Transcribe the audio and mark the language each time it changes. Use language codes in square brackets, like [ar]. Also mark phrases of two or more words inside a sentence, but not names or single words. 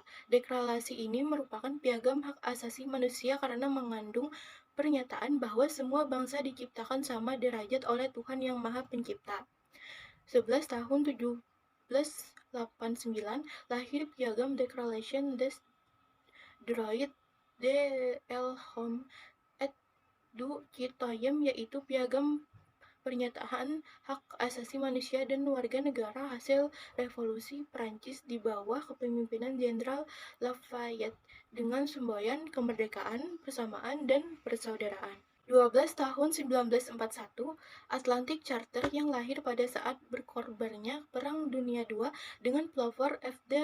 [id] Deklarasi ini merupakan piagam hak asasi manusia karena mengandung pernyataan bahwa semua bangsa diciptakan sama derajat oleh Tuhan Yang Maha Pencipta. 11 tahun 1789 lahir piagam Declaration des Droits de l'Homme et du Citoyen, yaitu piagam pernyataan hak asasi manusia dan warga negara hasil revolusi Prancis di bawah kepemimpinan Jenderal Lafayette dengan semboyan kemerdekaan, persamaan, dan persaudaraan. 12 tahun 1941, Atlantic Charter yang lahir pada saat berkorbannya Perang Dunia II dengan pelopor F.D.